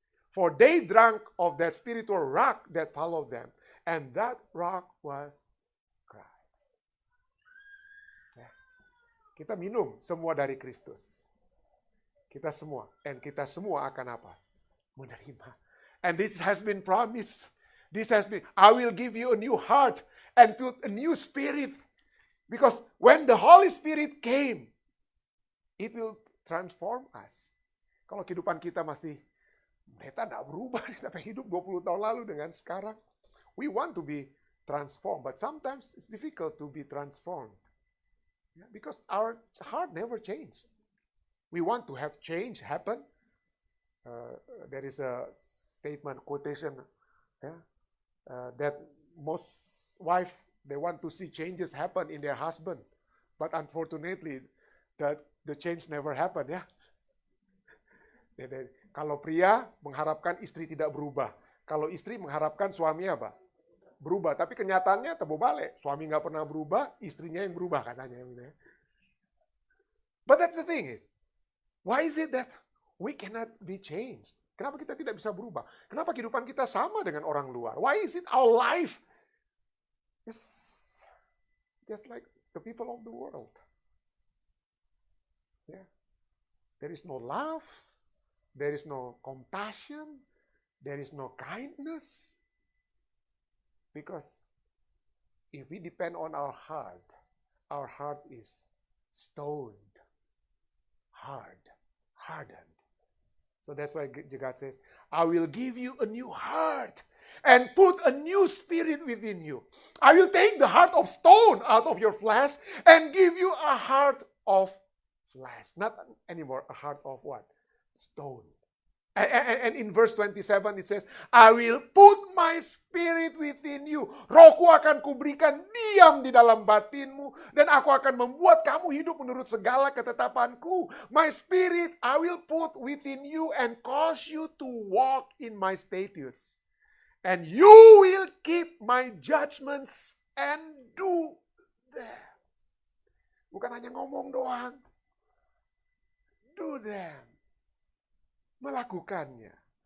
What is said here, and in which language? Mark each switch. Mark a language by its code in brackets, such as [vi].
[en] For they drank of that spiritual rock that followed them. And that rock was Christ. Ya. [id] Kita minum semua dari Kristus. Kita semua. And kita semua akan apa? Menerima. [en] And this has been promised. I will give you a new heart and put a new spirit. Because when the Holy Spirit came, it will transform us. [id] Kalau kehidupan kita masih, kita tidak berubah, sampai hidup 20 tahun lalu dengan sekarang. [en] We want to be transformed, but sometimes it's difficult to be transformed. Yeah, because our heart never changed. We want to have change happen. There is a statement, quotation, that most wife, they want to see changes happen in their husband. But unfortunately, the change never happened, ya. [id] Kalau pria mengharapkan istri tidak berubah. Kalau istri mengharapkan suami apa? Berubah. Tapi kenyataannya terbalik. Suami nggak pernah berubah, istrinya yang berubah katanya. [en] But that's the thing is, why is it that we cannot be changed? [id] Kenapa kita tidak bisa berubah? Kenapa kehidupan kita sama dengan orang luar? [en] Why is it our life is just like the people of the world? Yeah. There is no love. There is no compassion. There is no kindness. Because if we depend on our heart is stoned, hardened. So that's why God says, I will give you a new heart and put a new spirit within you. I will take the heart of stone out of your flesh and give you a heart of flesh. Not anymore a heart of what? Stone. And in verse 27 it says, I will put my spirit within you. [id] Rohku akan kuberikan diam di dalam batinmu. Dan aku akan membuat kamu hidup menurut segala ketetapanku. [en] My spirit I will put within you and cause you to walk in my statutes. And you will keep my judgments and do them. [id] Bukan hanya ngomong doang. [en] Do them. [id] Melakukannya.